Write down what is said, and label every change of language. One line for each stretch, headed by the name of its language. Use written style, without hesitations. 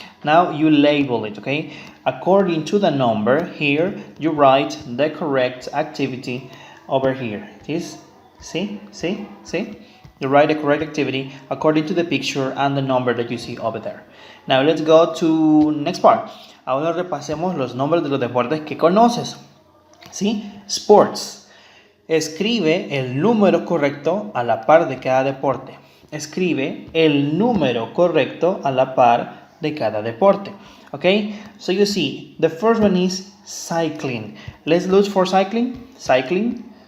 English: Now you label it, okay? According to the number here, you write the correct activity over here. This, see? You write the correct activity according to the picture and the number that you see over there. Now let's go to next part.
Spanish: Ahora repasemos los nombres de los deportes que conoces. ¿Sí? Sports. Escribe el número correcto a la par de cada deporte. Escribe el número correcto a la par de cada deporte.
English: Okay? So you see, the first one is cycling. Let's look for cycling. Cycling.